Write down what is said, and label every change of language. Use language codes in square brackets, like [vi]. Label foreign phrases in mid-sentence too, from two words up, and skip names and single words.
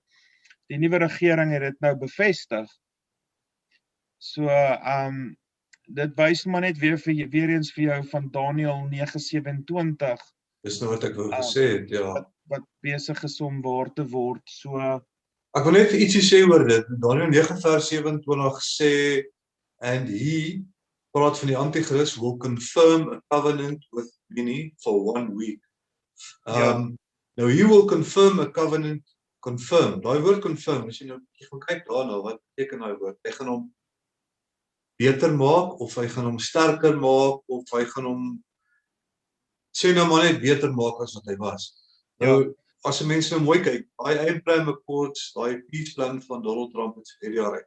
[af] Die nuwe regering het dit nou bevestig. So, dit wys maar net weer eens vir jou van Daniël 9:27. Dis nou wat ek wou gesê het, ja. Wat besig is om waar te word. So, Ek wil net ietsie sê oor dit. Daniël 9:27 sê, [en] and he, [af] praat van die Antichrist, [en] will confirm a covenant with many for 1 week. Now he will confirm a covenant, confirm. [af] Daai woord confirm, as jy nou gaan kyk daarna, wat beteken daai woord? Hy gaan hom beter maak, of hy gaan hom sterker maak, of hy gaan hom sê nou maar net beter maak as wat hy was. Nou, as 'n mens nou mooi kyk, daai Abraham Accords, daai [en] peace plan [af] van Donald Trump het vir jaar uit.